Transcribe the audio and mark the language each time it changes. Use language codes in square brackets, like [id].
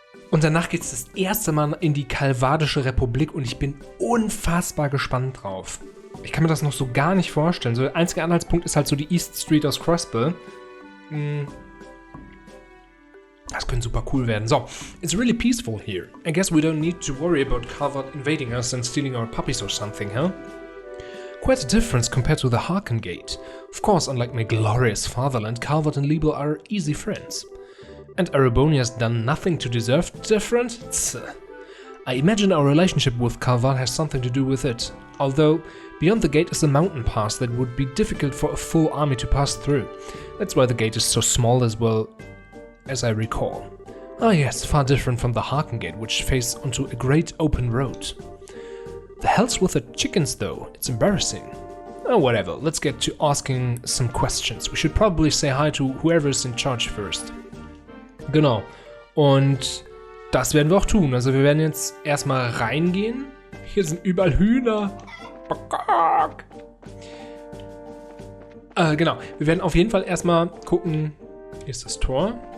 [de] Und danach geht es das erste Mal in die Kalvadische Republik und ich bin unfassbar gespannt drauf. Ich kann mir das noch so gar nicht vorstellen. So der einzige Anhaltspunkt ist halt so die East Street aus Crossbell. Das könnte super cool werden. [en] So, it's really peaceful here. I guess we don't need to worry about Calvert invading us and stealing our puppies or something, huh? Quite a difference compared to the Harken Gate. Of course, unlike my glorious fatherland, Calvert and Liebel are easy friends. And Erebonia has done nothing to deserve different? Tch. I imagine our relationship with Calvert has something to do with it. Although, beyond the gate is a mountain pass that would be difficult for a full army to pass through. That's why the gate is so small as well, as I recall. Ah yes, far different from the Harken Gate, which faces onto a great open road. The hell's with the chickens though? It's embarrassing. Oh, whatever, let's get to asking some questions. We should probably say hi to whoever is in charge first. [de] Genau. Und das werden wir auch tun. Also wir werden jetzt erstmal reingehen. Hier sind überall Hühner. Genau. Wir werden auf jeden Fall erstmal gucken. Hier ist das Tor.